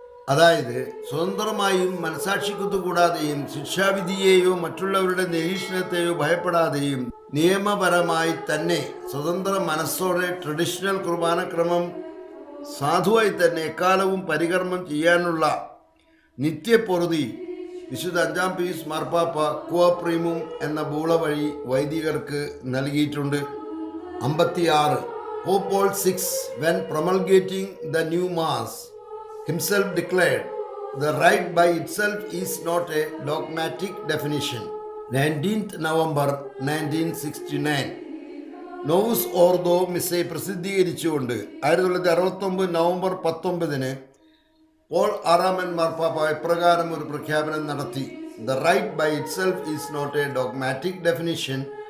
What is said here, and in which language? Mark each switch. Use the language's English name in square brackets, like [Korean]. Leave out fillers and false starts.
[Malayalam] അതായത് സ്വതന്ത്രമായും മനസാക്ഷിക്കുത്തു കൂടാതെയും ശിക്ഷാവിധിയെയോ മറ്റുള്ളവരുടെ നിരീക്ഷണത്തെയോ ഭയപ്പെടാതെയും നിയമപരമായി തന്നെ സ്വതന്ത്ര മനസ്സോടെ ട്രഡീഷണൽ കുർബാനക്രമം സാധുവായി തന്നെ എക്കാലവും പരികർമ്മം ചെയ്യാനുള്ള നിത്യപ്പൊറുതി വിശുദ്ധ 5-ാം പീയൂസ് മാർപ്പാപ്പ ക്വാപ്രീമും എന്ന ബൂള വഴി വൈദികർക്ക് നൽകിയിട്ടുണ്ട്. 56. [English] Pope Paul VI, when promulgating the new mass, himself declared, the rite by itself is not a dogmatic definition. 19th November 1969. [Malayalam] നോവുസ് ഓർദോ മിസ്സെ പ്രസിദ്ധീകരിച്ചുകൊണ്ട് 1969 നവംബർ 19 പോൾ ആറാമൻ മാർപ്പാപ്പ ഇപ്രകാരം ഒരു പ്രഖ്യാപനം നടത്തി. [English] The right by itself is not a dogmatic definition.